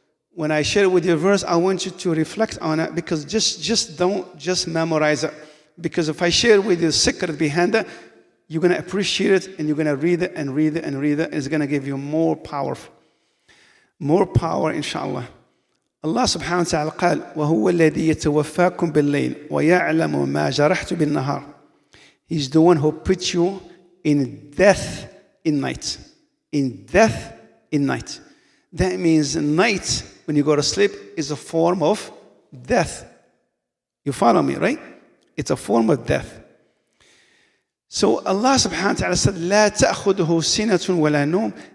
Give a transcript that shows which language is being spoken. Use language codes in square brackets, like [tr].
[en] When I share with you a verse, I want you to reflect on it because just don't memorize it. Because if I share with you the secret behind it, you're going to appreciate it and you're going to read it and read it and read it. It's going to give you more power, inshallah. [ar] Allah subhanahu wa ta'ala قال وهو الذي يتوفاكم بالليل ويعلم ما جرحت بالنهار. [en] He's the one who puts you in death in night. In death in night. That means night, when you go to sleep, is a form of death. You follow me, right? It's a form of death. So Allah subhanahu wa ta'ala said, [ar] لا تأخذه سنة ولا نوم.